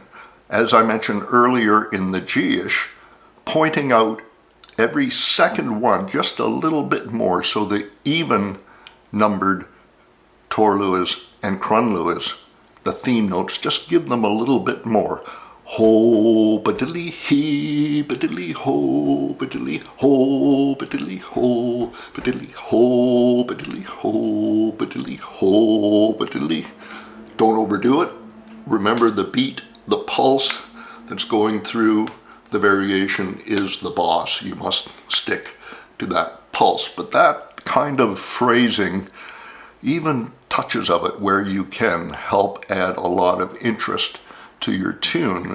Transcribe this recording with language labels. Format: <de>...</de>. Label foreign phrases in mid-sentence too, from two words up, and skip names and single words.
<en>As I mentioned earlier in the G-ish, pointing out every second one just a little bit more, so the even numbered Taorluaths and Crunluaths, the theme notes, just give them a little bit more. Ho, ba-diddly he, ba-diddly ho, ba-diddly ho, ba-diddly ho, ba-diddly ho, ba-diddly ho, ba-diddly ho, ba-diddly. Don't overdo it. Remember the beat, the pulse that's going through the variation is the boss. You must stick to that pulse. But that kind of phrasing, even touches of it where you can, help add a lot of interest to your tune.</en>